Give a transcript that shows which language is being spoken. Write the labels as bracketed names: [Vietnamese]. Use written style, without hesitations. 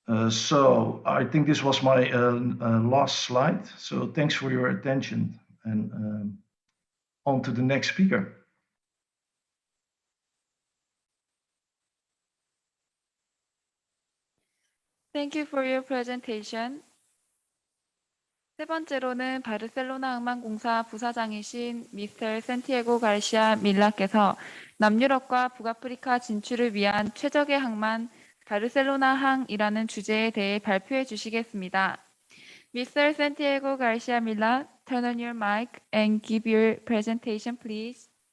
[English] So I think this was my last slide. So thanks for your attention, and on to the next speaker. Thank you for your presentation. [Korean] 세 번째로는 바르셀로나 항만공사 부사장이신 미스터 산티아고 가르시아 밀라께서 남유럽과 북아프리카 진출을 위한 최적의 항만 바르셀로나항이라는 주제에 대해 발표해 주시겠습니다. [English] Mr. Santiago Garcia Milla, turn on your mic and give your presentation, please.